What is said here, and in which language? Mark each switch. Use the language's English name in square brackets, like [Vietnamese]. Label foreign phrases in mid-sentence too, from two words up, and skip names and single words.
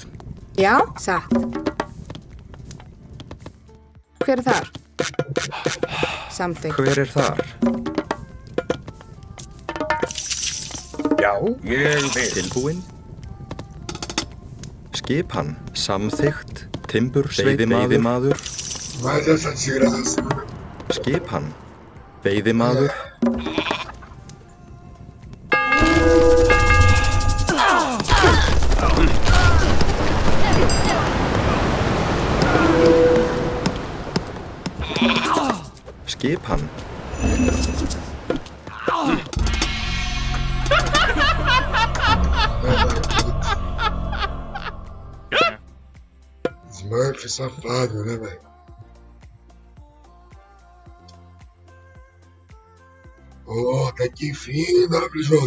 [Icelandic] Já, satt. Hver er þar? Samþykkt. Hver er þar? Já. Ég vil. Tilbúin. Skipan, samþykkt, timbursveit, veiðimaður. [Portuguese] Mas essa desgraça. [Icelandic] Skipan, veiðimaður. Skipan. [Portuguese] Smurf safado, né, velho? Ô, até que enfim, WJ.